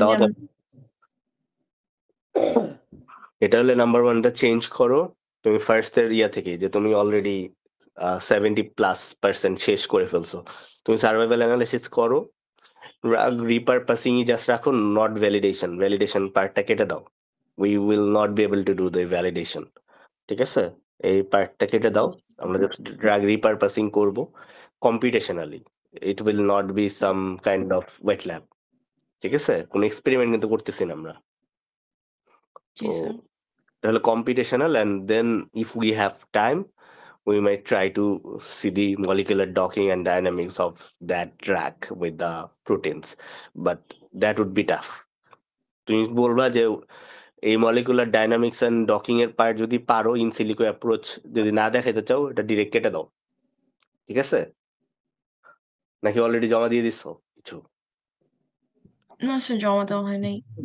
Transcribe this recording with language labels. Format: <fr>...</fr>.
<bn>দেওয়া এটা হলে নাম্বার ওয়ানটা চেঞ্জ করো তুমি ফার্স্ট এর ইয়া থেকে, যে তুমি অলরেডি 70+% শেষ করে ফেলছো, তুমি সার্ভাইভাল অ্যানালিসিস করো, রিপারপাসিং জাস্ট রাখো, নট ভ্যালিডেশন, ভ্যালিডেশন পার্টটা কেটে দাও,</bn> <en>we will not be able to do the validation,</en> <bn>ঠিক আছে? এই পার্টটা কেটে দাও, আমরা জাস্ট ড্রাগ রিপারপাসিং করব computationally,</bn> <en>it will not be some kind of wet lab,</en> <bn>ঠিক আছে? কোনো এক্সপেরিমেন্ট কিন্তু করতেছি না আমরা। জি</bn> <en>So</en> <bn>স্যার।</bn> <en>তাহলে computational, and then if we have time we might try to see the molecular docking and dynamics of that drug with the proteins, but that would be tough.</en> <bn>তুমি বলবা যে এই molecular dynamics and docking এর part যদি পারো, in silico approach যদি না দেখাইতে চাও, এটা ডিরেক্ট কেটে দাও, ঠিক আছে? নাকি অলরেডি জমা দিয়ে দিছো কিছু? না স্যার, জমা দেওয়া হয় নাই।</bn>